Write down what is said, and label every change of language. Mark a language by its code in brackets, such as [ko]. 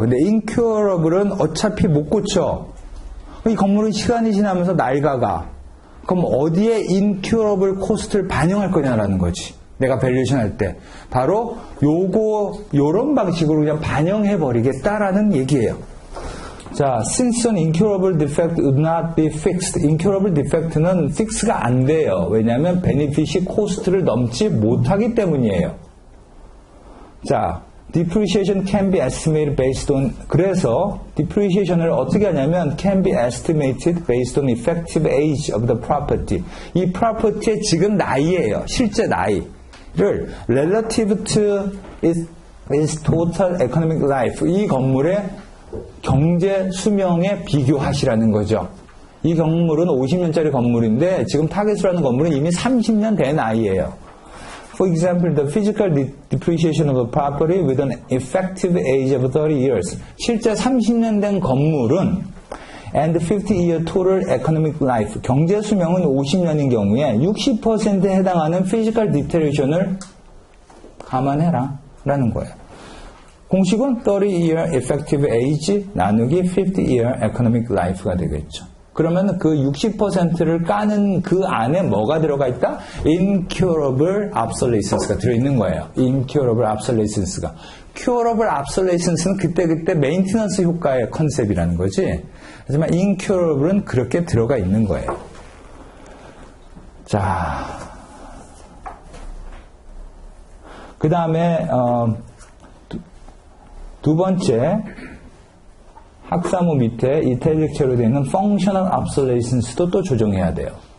[ko] 근데 incurable은 어차피 못 고쳐. 이 건물은 시간이 지나면서 낡아가. 그럼 어디에 incurable 코스트를 반영할 거냐라는 거지. 내가 밸류에이션 할 때. 바로 요런 방식으로 그냥 반영해버리겠다라는 얘기예요. [en] 자, since an incurable defect would not be fixed. [ko] incurable defect는 픽스가 안 돼요. 왜냐하면 베네핏이 코스트를 넘지 못하기 때문이에요. [en] 자, depreciation can be estimated based on, [ko] 그래서 depreciation을 어떻게 하냐면 [en] can be estimated based on effective age of the property. [ko] 이 property의 지금 나이예요. 실제 나이를 [en] relative to its total economic life. [ko] 이 건물의 경제 수명에 비교하시라는 거죠. 이 건물은 50년짜리 건물인데 지금 타겟으로 하는 건물은 이미 30년 된 나이예요. [en] For example, the physical depreciation of a property with an effective age of 30 years. [ko] 실제 30년 된 건물은 [en] and 50-year total economic life. [ko] 경제 수명은 50년인 경우에 60%에 해당하는 physical deterioration을 감안해라 라는 거예요. 공식은 30-year effective age 나누기 50-year economic life가 되겠죠. 그러면 그 60%를 까는 그 안에 뭐가 들어가 있다? incurable obsolescence가 들어있는 거예요. incurable obsolescence가. curable obsolescence는 그때그때 메인티넌스 효과의 컨셉이라는 거지. 하지만 incurable은 그렇게 들어가 있는 거예요. 자, 그 다음에 두 번째 학사모 밑에 이탈릭체로 되어 있는 functional obsolesence도 또 조정해야 돼요.